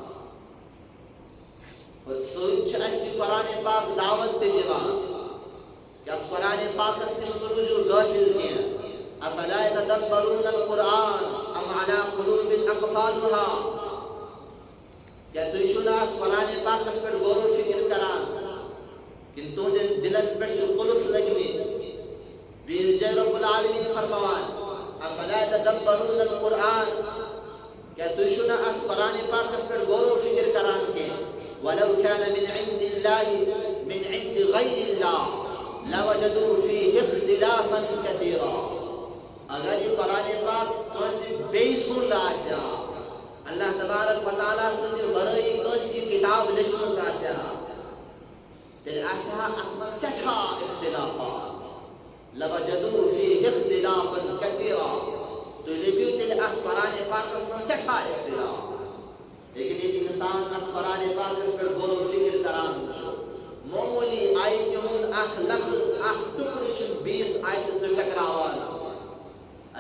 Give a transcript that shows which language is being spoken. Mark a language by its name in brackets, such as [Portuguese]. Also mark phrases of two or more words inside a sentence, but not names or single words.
[Kashmiri] اور سۭتۍ چھُ اَسہِ یہِ قرآن پاک دعوت تہِ دِوان کہ اَتھ قرآن پاکس نِش مہٕ روٗزِو غٲفِل کینٛہہ [Arabic] افلا یتدبرون القرآن ام علی قلوب اقفالها [Kashmiri] کیا تُہۍ چھِو نہٕ اتھ قرآن پاکس پٮ۪ٹھ غور و فکر کران کِنہٕ تُہنٛدٮ۪ن دِلن پٮ۪ٹھ چھِ قُلف لٔگمٕتۍ بیٚیِس جایہِ رب العالمیٖن فرماوان [Arabic] افلا یتدبرون القرآن [Kashmiri] کیا تُہۍ چھِو نہٕ اتھ قرآن پاکس پٮ۪ٹھ غور و فکر کران کینٛہہ [Arabic] ولو كان من عند الله من عند غير الله لوجدوا فيه اختلافا كثيرا [Kashmiri] اگر یہ قرآن پاک کٲنٛسہِ بیٚیہِ سُنٛد آسہِ ہا اللہ تبارک و تعالیٰ سٕنٛدِ ورٲیی کٲنٛسہِ یہِ کِتاب لیچھمٕژ آسہِ ہا تیٚلہِ آسہِ ہا اتھ منٛز سٮ۪ٹھاہ اختلافات [Arabic] لوجدوا فيه اختلافا كثيرا [Kashmiri] تُہۍ لٔبِو تیٚلہِ اتھ قرآن پاکس منٛز سٮ۪ٹھاہ اختلاف لیکن ییٚلہِ اِنسان اتھ قرآن پاکس پٮ۪ٹھ غور و فکر کران چھُ معموٗلی آیتہِ ہُنٛد اکھ لفظ اکھ ٹُکڑٕ چھُنہٕ بیٚیِس آیتہِ سۭتۍ ٹکراوان